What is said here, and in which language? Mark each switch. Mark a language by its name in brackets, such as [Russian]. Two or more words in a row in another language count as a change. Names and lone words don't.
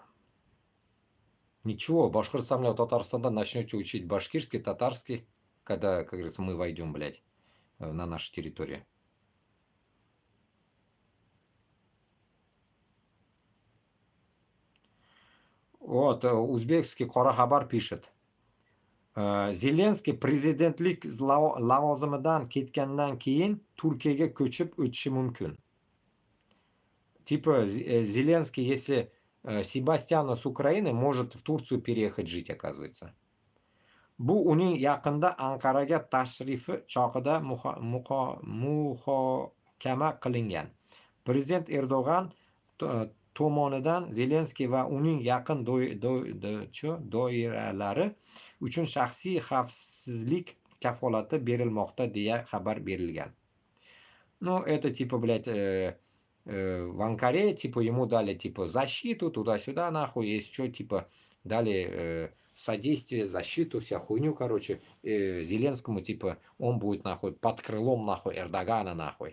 [Russian] Ничего, Башкортостан, Татарстанда начнете учить башкирский, татарский, когда, как говорится, мы войдем, блядь, на нашу территорию. Вот, узбекский Кора Хабар пишет. [Uzbek] Zelenskiy prezidentlik lavozimidan ketgandan keyin Turkiyaga ko'chib o'tishi mumkin. [Russian] Типа, Зеленский, если Себастьяна с Украины, может в Турцию переехать жить, оказывается. [Uzbek] Bu uning yaqinda Anqaraga tashrifi chog'ida muhokama qilingan. Prezident Erdo'g'an tomonidan Zelenskiy va uning yaqin doiralari uchun shaxsiy xavfsizlik kafolati berilmoqda deya xabar berilgan. [Russian] Ну, это типа, блядь, в Анкаре, типа, ему дали, типа, защиту, туда-сюда, нахуй, если что, типа, дали содействие, защиту, вся хуйню, короче, Зеленскому, типа, он будет, нахуй, под крылом, нахуй, Эрдогана, нахуй.